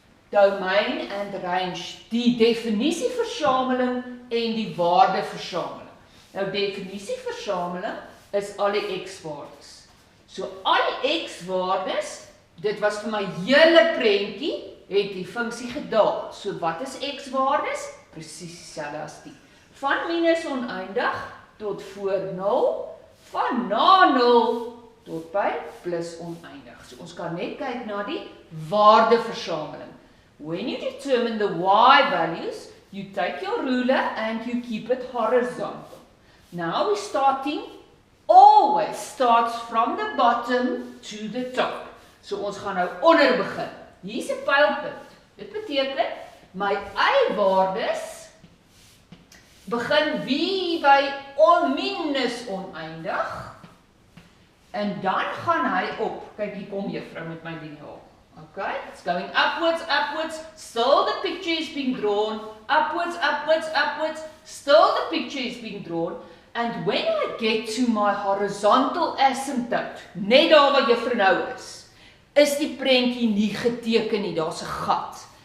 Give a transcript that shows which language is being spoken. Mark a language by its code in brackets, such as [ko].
[en] Domain and range, [af] die definisieversameling en die waardeversameling. Nou definisieversameling is al die x-waardes. So al die x-waardes, dit was vir my hele prentjie, het die funksie gedaal. So wat is x-waardes? Presies dieselfde as die. Van minus oneindig tot voor 0, van na 0 tot by plus oneindig. So ons kan net kyk na die waardeversameling. [en] When you determine the y values, you take your ruler and you keep it horizontal. Now we're starting, always starts from the bottom to the top. [af] So ons gaan nou onder begin. Hier is 'n pylpunt. Dit beteken, my y-waardes begin wie by minus oneindig. En dan gaan hy op. Kyk, hier kom juffrou met my liniaal. [en] Okay, it's going upwards, upwards. Still the picture is being drawn. Upwards, upwards, upwards. Still the picture is being drawn. And when I get to my horizontal asymptote, [af] net daar waar juffrou nou is die prentjie nie geteken nie, daar's 'n gat.